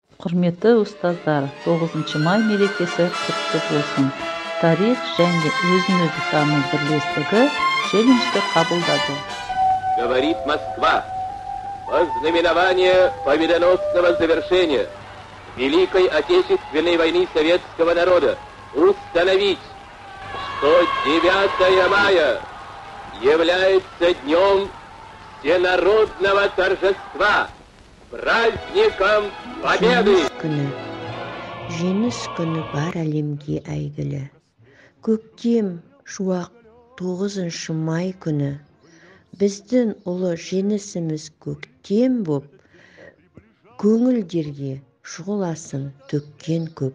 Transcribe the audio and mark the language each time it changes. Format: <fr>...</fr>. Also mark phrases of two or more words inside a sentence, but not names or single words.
<kk>Құрметті ұстаздар, 9 май мерекесі құтты болсын. Тарих және өзін-өзі тану бірлестігі челленджді қабылдады.</kk> <ru>Говорит Москва, во знаменование победоносного завершения Великой Отечественной войны советского народа установить, что 9 мая является днем всенародного торжества, праздником Победы.</ru> <kk>Жеңіс күні бар әлемге әйгілі. Көктем шуақ 9 май күні. Біздің ұлы жеңісіміз көктем боп, көңілдерге шұғыласын төккен көп.</kk>